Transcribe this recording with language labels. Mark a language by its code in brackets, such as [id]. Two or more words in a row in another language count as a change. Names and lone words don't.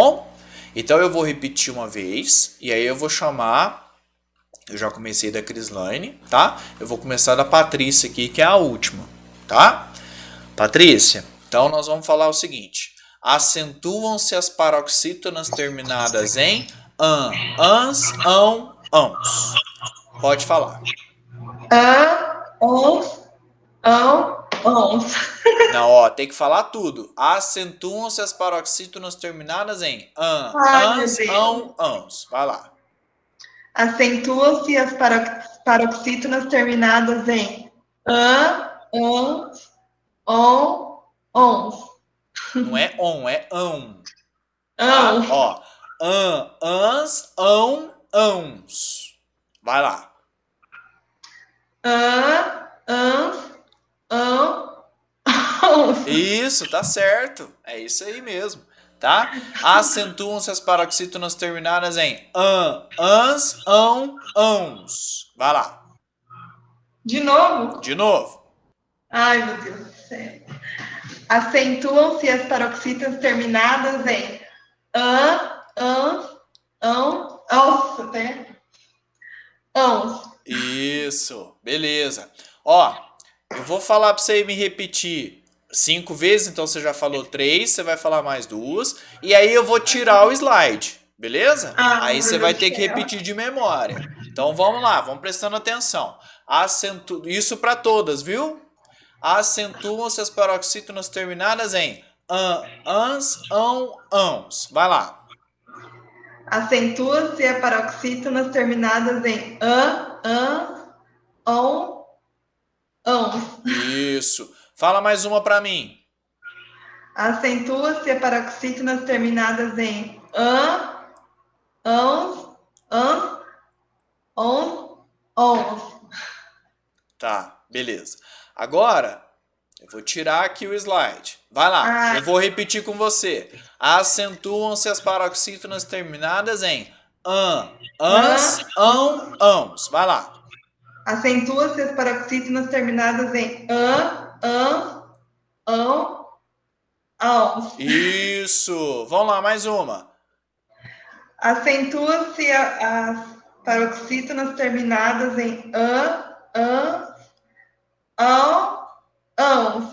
[pt] Então eu vou repetir uma vez e aí eu vou chamar Eu já comecei da Crislaine, tá? Eu vou começar da Patrícia aqui, que é a última, tá? Patrícia, então nós vamos falar o seguinte. Acentuam-se as paroxítonas terminadas em ans, ãos. Pode falar. Ons. Não, ó, tem que falar tudo. Acentuam-se as paroxítonas terminadas em Ai, meu ans, Deus. ãos. Vai lá. Acentuam-se as paroxítonas terminadas em ans, ons. Não é on, é ão. Tá? Ão. Ó, ans, ãos. Vai lá. Ans, ons. Isso, tá certo. É isso aí mesmo, tá? Acentuam-se as paroxítonas terminadas em ans, ãos. Vai lá. De novo? De novo. Ai, meu Deus do céu. Acentuam-se as paroxítonas terminadas em nossa, até. Ons. Isso, beleza. Ó, eu vou falar pra você me repetir 5 vezes, então você já falou 3, você vai falar mais 2, e aí eu vou tirar o slide, beleza? Aí você vai ter que repetir de memória. Então vamos lá, vamos prestando atenção. Isso para todas, viu? Acentuam-se as paroxítonas terminadas em ans, ãos. Vai lá. Acentua-se as paroxítonas terminadas em ons. Isso. Fala mais uma para mim. Acentua-se as paroxítonas terminadas em ons. Tá, beleza. Agora, eu vou tirar aqui o slide. Vai lá, eu vou repetir com você. Acentuam-se as paroxítonas terminadas em ans, ãos. Vai lá. Acentua-se as paroxítonas terminadas em ons. Isso. Vamos lá, mais uma. Acentua-se as paroxítonas terminadas em ons.